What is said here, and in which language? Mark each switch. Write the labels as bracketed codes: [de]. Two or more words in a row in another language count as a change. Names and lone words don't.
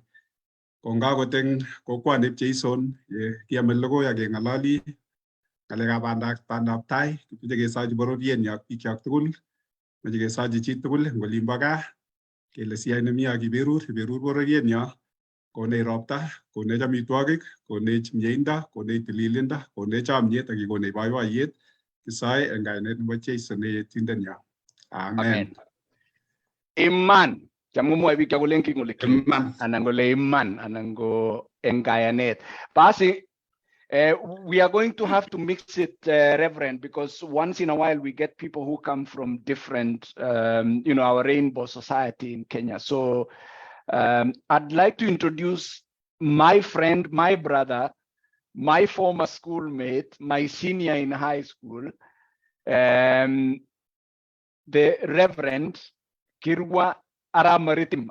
[kln] Kongagot eng kokwani pcheison kiame logoi ak keng'alali ng'alekab bandab tai, kimeche kesochi bororienyo ak bikyok tugul, meche kesochi chi tugul eng olimbo gaa kele siyai nemie ak iberur bororienyo, konech ropta, konech amitwogik, konech mieindo, konech tililindo, konech chomyet ak kikonech boiboiyet. Kisoe eng kainet nebo Jeiso ne Yetindenyo. Amen. Iman. Cham komwoe biik kole kingole Iman. anan kole iman anan ko eng kayanet. [en] Basi we are going to have to mix it, Reverend, because once in a while we get people who come from different, our rainbow society in Kenya. So I'd like to introduce my friend, my brother, my former schoolmate, my senior in high school, the Reverend Kirwa Maritim.